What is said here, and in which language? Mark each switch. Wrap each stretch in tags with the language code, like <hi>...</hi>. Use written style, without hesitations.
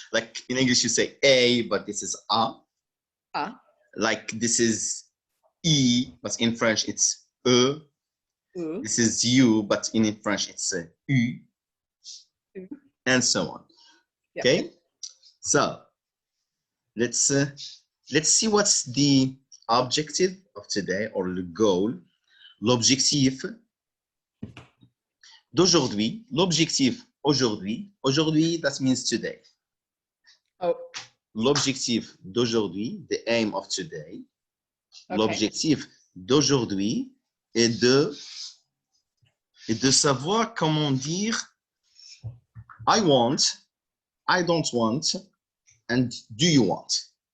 <en>Like in English, you say A, but this is A. Like this is E, but in French it's E. U. This is U, but in French it's U, and so on. Yep. Okay, so let's see what's the objective of today or the goal.</en> <fr>L'objectif d'aujourd'hui. L'objectif aujourd'hui.</fr> <en>Aujourd'hui, that means today. Oh,</en> <fr>L'objectif d'aujourd'hui,</fr> <en>the aim of today. okay.</en> <fr>L'objectif d'aujourd'hui est de savoir comment dire</fr> <en>I want, I don't want, and do you want.</en>